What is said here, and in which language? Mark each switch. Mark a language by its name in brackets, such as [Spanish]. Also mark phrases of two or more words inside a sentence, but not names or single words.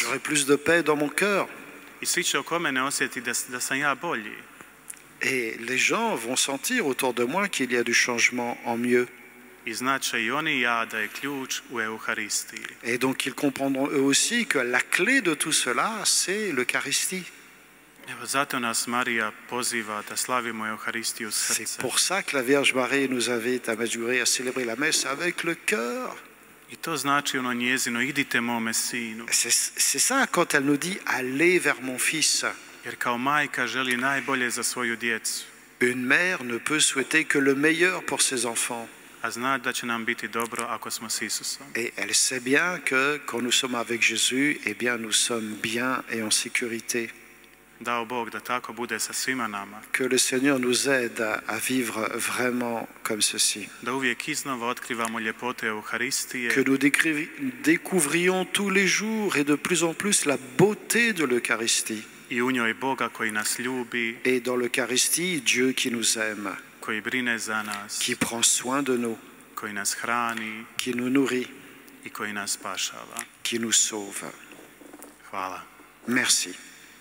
[French] J'aurai plus de paix dans mon cœur. [Croatian] I svi će oko mene osjetiti da sam ja bolji. [French] Et les gens vont sentir autour de moi qu'il y a du changement en mieux. [Croatian] I znaće i oni i ja da je ključ u Euharistiji. [French] Et donc ils comprendront eux aussi que la clé de tout cela, c'est l'Eucharistie. [Croatian] Evo, zato nas Marija poziva da slavimo Euharistiju [French] C'est [Croatian] srcem. [French] pour ça que la Vierge Marie nous invite à mesurer, à célébrer la messe avec le cœur. [Croatian] I to znači ono njezino, idite mome sinu. [French] C'est ça quand elle nous dit « Allez vers mon fils ». [Croatian] Jer kao majka želi najbolje za svoju djecu. [French] Une mère ne peut souhaiter que le meilleur pour ses enfants. [Croatian] A zna da će nam biti dobro ako smo s Isusom. [French] Et elle sait bien que quand nous sommes avec Jésus, eh bien nous sommes bien et en sécurité. [Croatian] Dao Bog da tako bude sa svima nama. [French] Que le Seigneur nous aide à vivre vraiment comme ceci. [Croatian] Da uvijek iznova otkrivamo ljepote Euharistije. [French] Que nous découvrions tous les jours et de plus en plus la beauté de l'Eucharistie. [Croatian] I u njoj Boga koji nas ljubi, [French] Et dans l'Eucharistie, Dieu qui nous aime, [Croatian] koji brine za nas, [French] qui prend soin de nous, [Croatian] koji nas hrani [French] qui nous nourrit, [Croatian] i koji nas spašava. [French] qui nous sauve. [Croatian] Hvala. [French] Merci.